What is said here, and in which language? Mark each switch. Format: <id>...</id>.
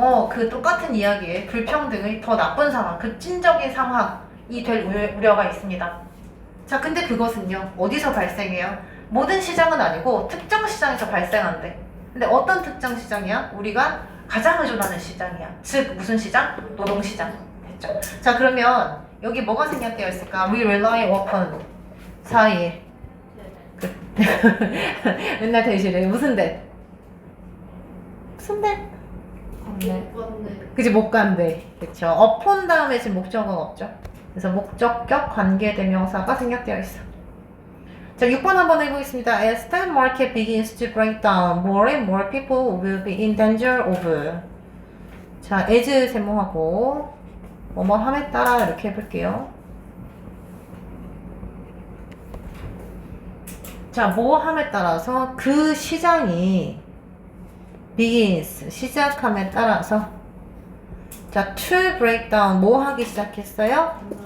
<ko>그 똑같은 이야기에 불평등의 더 나쁜 상황, 급진적인 상황이 될 우려가 있습니다. 자, 근데 그것은요, 어디서 발생해요? 모든 시장은 아니고 특정 시장에서 발생한대. 근데 어떤 특정 시장이야? 우리가 가장 의존하는 시장이야. 즉, 무슨 시장? 노동시장. 됐죠? 자, 그러면 여기 뭐가 생략되어 있을까?</ko> <en>We rely upon 사이에.</en> <ko>맨날 대실해. 무슨 대? 무슨 대? 네. 그치, 못 간대. 그쵸. upon 다음에 지금 목적어가 없죠. 그래서 목적격 관계대명사가 생략되어 있어. 자, 6번 한번 해보겠습니다.</ko> <en>As the market begins to break down, more and more people will be in danger of.</en> <ko>자, as 세모하고 뭐뭐 함에 따라 이렇게 해볼게요. 자, 뭐 함에 따라서 그 시장이 begins 시작함에 따라서 자, to break down 뭐 하기 시작했어요?</ko>